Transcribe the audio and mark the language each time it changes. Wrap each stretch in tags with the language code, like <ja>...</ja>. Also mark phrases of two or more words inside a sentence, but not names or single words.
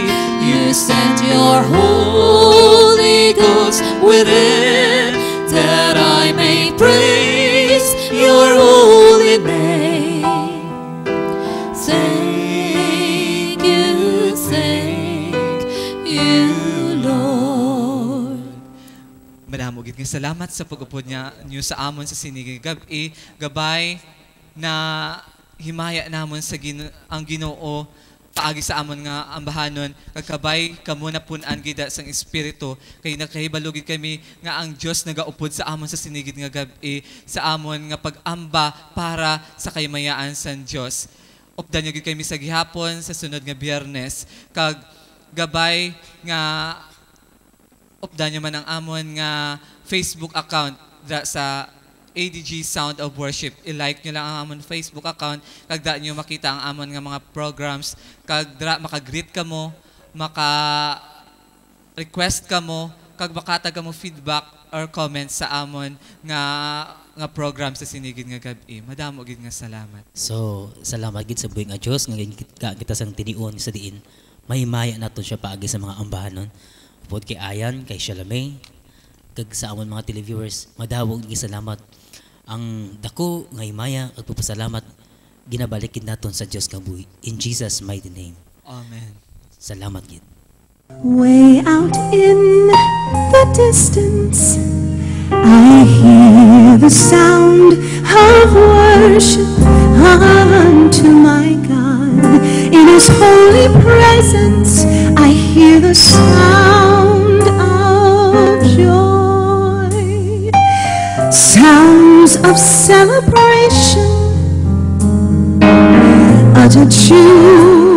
<en>You sent your Holy Ghost within, that I may praise your holy name. Thank you, Lord.</en> <hil>Madamo gid nga salamat sa pag-upod niyo sa amon sa sinigig gabi, gabay na himaya namon sa ang Ginoo paagi sa amon nga ambahanon, kagkabay kamo na pun-an gida sang espiritu kay nakahibalo gid kami nga ang Dios nagaupod sa amon sa sinigid nga gabi, sa amon nga pag-amba para sa kaymayaan sang Dios. Updan niyo gid kami sa gihapon sa sunod nga Biyernes, kag gabay nga updan niyo man ang amon nga Facebook account sa ADG Sound of Worship. I-like nyo lang ang amon Facebook account, kag daan nyo makita ang amon nga mga programs, kag maka-greet ka mo, maka-request ka mo, kag makatag ka mo</hil> <en>feedback or comments</en> <hil>sa amon nga program sa sinigid nga gabi. Madamo gid nga salamat. So, salamat gid sa buhi nga Diyos nga kita sang tinion sa diin. Mahimaya nato siya paagi sa mga ambahanon. Upod kay Ayan, kay Shalame, kag sa amon mga televiewers, madawog gid salamat. Ang dako nga himaya ug pagpasalamat ginabalik gid naton sa Dios nga buhi.</hil> <en>In Jesus mighty name. Amen.</en> <hil>Salamat gid.</hil> <en>Way out in the distance, I hear the sound of worship unto my God. In His holy presence, I hear the sound of joy, sounds of celebration, utter joy.</en>